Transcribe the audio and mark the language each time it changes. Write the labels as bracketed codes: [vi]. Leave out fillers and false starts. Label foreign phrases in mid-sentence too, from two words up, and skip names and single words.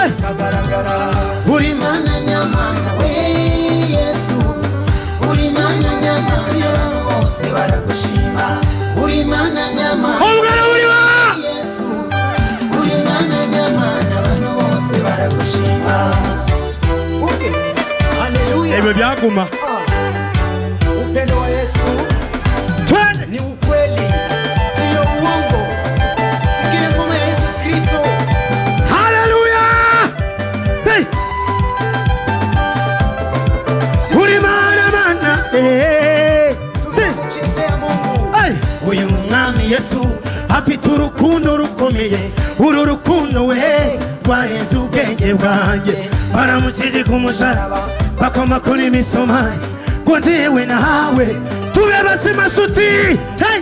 [rw] uri Mana nyamana we Yesu uri Mana nyamana bano bose baragushima uri Mana nyamana umwana muri wa Yesu uri Mana nyamana bano bose baragushima haleluya ebe byaguma [sw] upendo wa Yesu twende ni ukweli sio uongo sikia ngoma ya Yesu Kristo [rw] haleluya hey uri Mana [sw] tuchezea Mungu [rw] hey uyu mwami Yesu afite urukundo rukomeye uru rukundo we rwarenze ubwenge bwanjye baramusize ku musaraba bakoma kuri imisomari ngo njyewe nawe tube bazima nshuti hey